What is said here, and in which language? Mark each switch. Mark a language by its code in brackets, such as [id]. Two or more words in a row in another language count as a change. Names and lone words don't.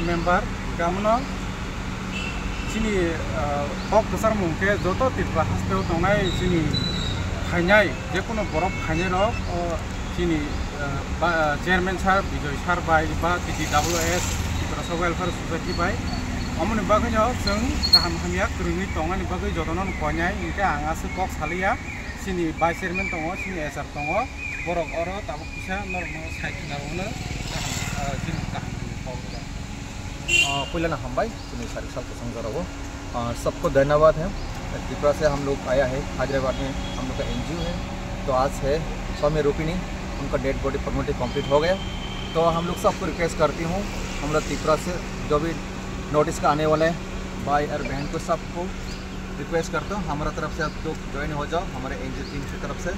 [trp] member kamono sini kok besar mungke joto Tripura hasteo tongai sini khainai jekono borok khainai rok sini [en] chairman sir [trp] Bijoy sir by ba TDWS Tripura Welfare Society by amoni bagainya seng kaham hamia krungi tongani bagai jotonon konyai ingke angas kok salia sini by chairman tongo sini SR tongo borok oro tabuk bisa [en] normal site [trp] narona sini kaham [hi] पहले ना हम भाई सुनील सर सबको समझा रहा और सबको धन्यवाद है। त्रिपुरा से हम लोग आया है हैदराबाद में हम लोग का NGO है। तो आज है स्वामी रूपिणी उनका [en] dead body formality complete [hi] हो गया। तो हम लोग सबको रिक्वेस्ट करती हूँ हम लोग त्रिपुरा से जो भी नोटिस का आने वाले भाई और बहन को सबको रिक्वेस्ट करता हूँ हमारा तरफ से आप लोग ज्वाइन हो जाओ हमारे [en] NGO team [hi] की तरफ से।